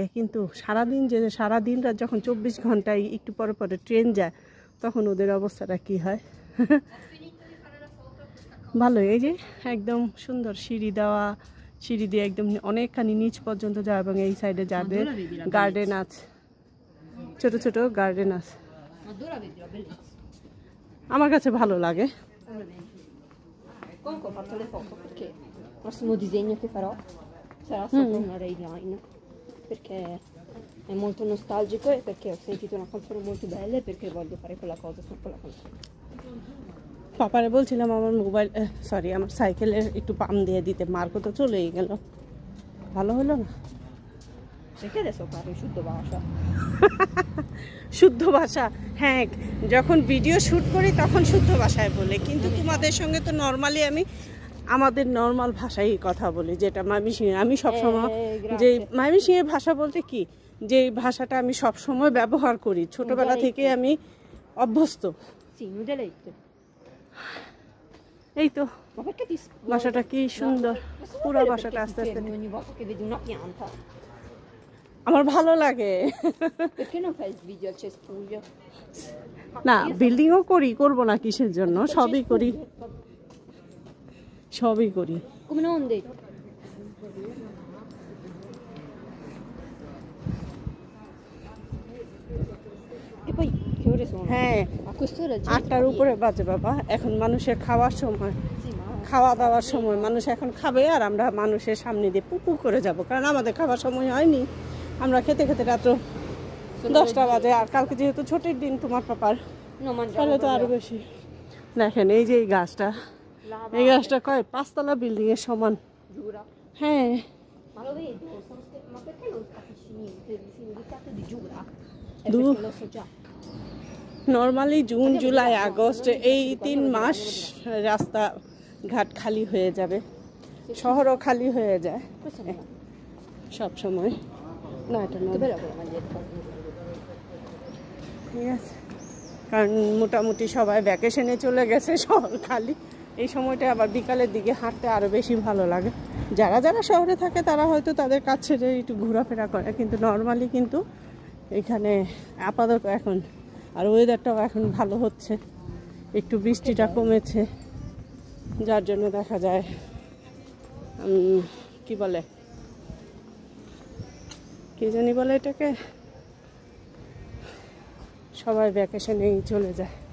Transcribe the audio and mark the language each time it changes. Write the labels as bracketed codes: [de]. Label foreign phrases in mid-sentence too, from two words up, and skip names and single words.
[bn] কিন্তু সারাদিন সারাদিন রাত যখন 24 ঘন্টায় একটু পরে পরে ট্রেন যায়, তখন ওদের অবস্থাটা কি হয়। ভালোই, এই যে একদম সুন্দর সিঁড়ি দেওয়া, সিঁড়ি দিয়ে একদম অনেকখানি নিচ পর্যন্ত যায় এবং এই সাইডে যাবে গার্ডেন আছে, ছোট ছোট গার্ডেন আছে। [it] Ma dove la vedi la bellezza? [bn] আমার কাছে ভালো লাগে। [it] Comunque ho fatto le foto perché il prossimo disegno che farò sarà sopra una [en] rail line [it] perché è molto nostalgico e perché ho sentito una canzone molto bella e perché voglio fare quella cosa su quella canzone. [bn] পাপারে বলছিলাম আমার মোবাইল, সরি, আমার সাইকেলের একটু পাম্প দিয়ে দিতে, মার্কো তো চলেই গেল, ভালো হলো না। [it] Perché adesso parlo in Sud Vascia? [bn] শুদ্ধ ভাষা, হ্যাঁ, যখন ভিডিও শ্যুট করি তখন শুদ্ধ ভাষায় বলে, কিন্তু তোমাদের সঙ্গে তো নর্মালি আমি আমাদের নর্মাল ভাষায় কথা বলি, যেটা ময়মনসিংহে। আমি সবসময় যে ময়মনসিংহের ভাষা বলতে কি, যে ভাষাটা আমি সবসময় ব্যবহার করি, ছোটবেলা থেকে আমি অভ্যস্ত। [it] Sì, nudelette. [bn] এই তো [it] Ma perché ti [bn] বাসাটা কি সুন্দর, পুরো বাসাটা আস্তে আস্তে। [it] fermi ogni volta che vedi una pianta? [bn] আমার ভালো লাগে। [it] Perché non fai il video al cespuglio? [bn] না, বিল্ডিংও করি, করব না কিসের জন্য, সবই করি, সবই করি। [it] Come non detto. E poi che ore sono? [bn] হ্যাঁ, [it] A quest'ora già [bn] 8টার উপরে বাজে বাবা। এখন মানুষের খাওয়ার সময়, [it] Sì, ma [bn] খাওয়া দাওয়ার সময়, মানুষ এখন খাবে আর আমরা মানুষের সামনে দিয়ে পুপু করে যাব, কারণ আমাদের খাবার সময় হয়নি। আমরা খেতে খেতে রাত্র 10টা বাজে। আর কালকে যেহেতু ছুটির দিন তোমার পাপার, [it] no, mangiamo [bn] তাহলে তো আরো [it] proprio [bn] বেশি। দেখেন এই যে এই গাছটা, [it] la [bn] এই গাছটা কয় 5তলা বিল্ডিং এর সমান। [it] giura. [bn] হ্যাঁ, [it] Ma lo vedo, ma perché non capisci niente? Il significato di giura? È Du- perché lo so già. [bn] নর্মালি জুন জুলাই আগস্ট এই 3 মাস রাস্তা ঘাট খালি হয়ে যাবে, শহরও খালি হয়ে যায় [it] Questo no. [bn] সব সময়। না, এটা [it] Che [bn] নয়, [it] bella quella maglietta. [bn] ঠিক আছে, কারণ মোটামুটি সবাই ভ্যাকেশনে চলে গেছে, শহর খালি। এই সময়টা আবার বিকালের দিকে হাঁটতে আরও বেশি ভালো লাগে। যারা যারা শহরে থাকে তারা হয়তো তাদের কাজ ছেড়ে একটু ঘোরাফেরা করে, কিন্তু নর্মালি কিন্তু এখানে আপাতত এখন, আর ওয়েদারটাও এখন ভালো হচ্ছে, একটু বৃষ্টিটা কমেছে, যার জন্য দেখা যায় কি বলে, কি জানি বলে এটাকে, সবাই ভ্যাকেশনেই চলে যায়।